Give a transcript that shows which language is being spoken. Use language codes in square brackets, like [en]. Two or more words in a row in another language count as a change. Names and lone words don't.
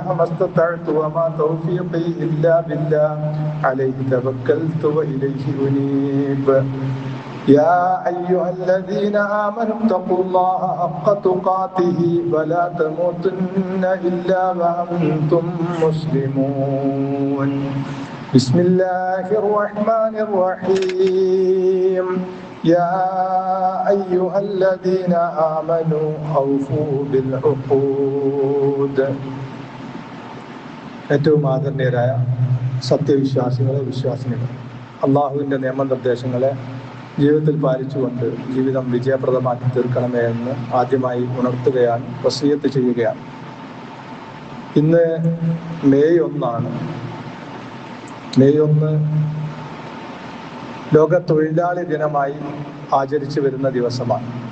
[ar] ما استطعت وما توفيقي إلا بالله عليه توكلت وإليه أنيب يا أيها الذين آمنوا اتقوا الله حق تقاته ولا تموتن إلا وأنتم مسلمون بسم الله الرحمن الرحيم يا أيها الذين آمنوا أوفوا بالعقود [ml] ഏറ്റവും ആദരണീയരായ സത്യവിശ്വാസികളെ വിശ്വാസിനികൾ അള്ളാഹുവിൻ്റെ നിയമനിർദ്ദേശങ്ങളെ ജീവിതത്തിൽ പാലിച്ചുകൊണ്ട് ജീവിതം വിജയപ്രദമാക്കി തീർക്കണമേ എന്ന് ആദ്യമായി ഉണർത്തുകയാണ് വസിയത്ത് ചെയ്യുകയാണ്. ഇന്ന് മെയ് 1 മെയ് 1 ലോക തൊഴിലാളി ദിനമായി ആചരിച്ചു വരുന്ന ദിവസമാണ്.